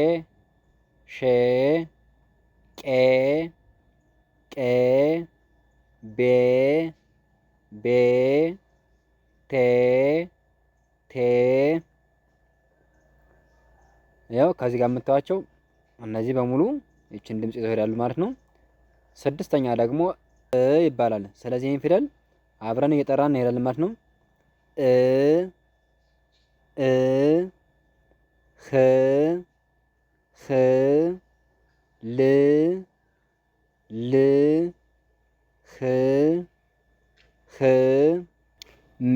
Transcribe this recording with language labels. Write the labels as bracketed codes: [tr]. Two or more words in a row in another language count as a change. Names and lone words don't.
[am] ሼ ቄ ቄ ቤ ቤ ቴ ቴ። ያው ከዚህ ጋር የምታዩቸው እነዚህ በሙሉ ይችን ድምጽ ይዘው ይሄዳሉ ማለት ነው። ስድስተኛ ደግሞ እ ይባላል። ስለዚህ ይህን ፊደል አብረን እየጠራን እንሄዳለን ማለት ነው። እ እ ህ ህ ል ል ህ ህ ም